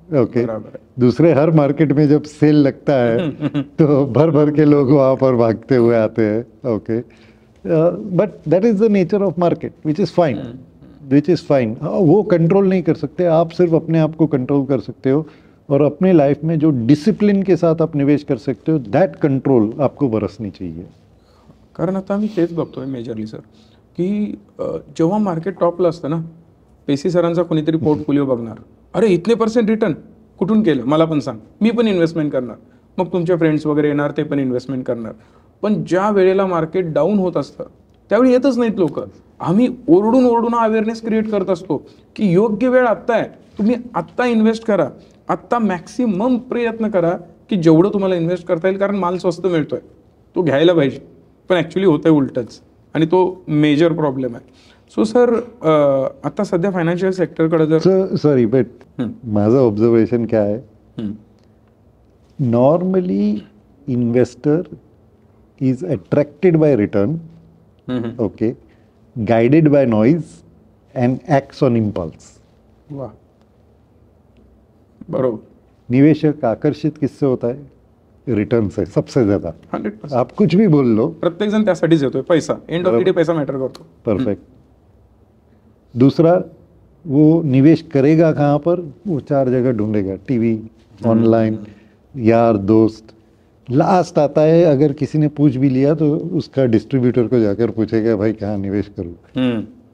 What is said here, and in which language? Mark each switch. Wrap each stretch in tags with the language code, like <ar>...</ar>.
<hi>Okay दूसरे हर market में जब सेल लगता है तो भर भर के लोग वहाँ पर भागते हुए आते हैं।</hi> <en>Okay but that is the nature of market which is fine.</en> <hi>वो कंट्रोल नहीं कर सकते, आप सिर्फ अपने आप को कंट्रोल कर सकते हो, और अपने लाइफ में जो डिसिप्लिन के साथ आप निवेश कर सकते हो</hi> <en>that control</en> <hi>आपको बरसनी चाहिए।</hi> <mr>कारण आता आम्ही तेच बघतोय मेजरली सर की जेव्हा मार्केट टॉपला असतं ना, पेसी सरांचा कोणीतरी पोर्टफोलिओ बघणार,</mr> <hi>अरे इतने</hi> <mr>% रिटर्न कुठून केलं मला पण सांग, मी पण इन्व्हेस्टमेंट करणार, मग तुमचे फ्रेंड्स वगैरे येणार ते पण इन्व्हेस्टमेंट करणार। पण ज्या वेळेला मार्केट डाऊन होत असतं त्यावेळी येतच नाहीत लोक। आम्ही ओरडून अवेअरनेस क्रिएट करत असतो की योग्य वेळ आत्ता आहे, तुम्ही आत्ता इन्व्हेस्ट करा, आत्ता मॅक्सिमम प्रयत्न करा की जेवढं तुम्हाला इन्व्हेस्ट करता येईल, कारण माल स्वस्त मिळतोय तो घ्यायला पाहिजे, पण ॲक्च्युली होतंय उलटंच, आणि तो मेजर प्रॉब्लेम आहे। सो सर आता सध्या फायनान्शियल सेक्टरकडे जर</mr> <en>sorry but</en> <mr>माझं ऑब्झर्वेशन काय आहे,</mr> <en>Normally investor is attracted by return, okay guided by noise and acts on impulse.</en> <mr>वाह, बरोबर।</mr> <hi>निवेशक आकर्षित किससे होता है? रिटर्न से सबसे ज्यादा। 100%। आप कुछ भी बोल लो,</hi> <mr>प्रत्येक जण त्यासाठीच येतोय, पैसा,</mr> <en>end of the day</en> <mr>पैसा मॅटर करतो। परफेक्ट।</mr> <hi>दूसरा, वो निवेश करेगा कहाँ पर? वो 4 जगह ढूंढेगा, टीवी, ऑनलाइन, यार दोस्त। लास्ट आता है, अगर किसी ने पूछ भी लिया तो उसका डिस्ट्रीब्यूटर को जाकर पूछेगा भाई कहाँ निवेश करूँ।</hi>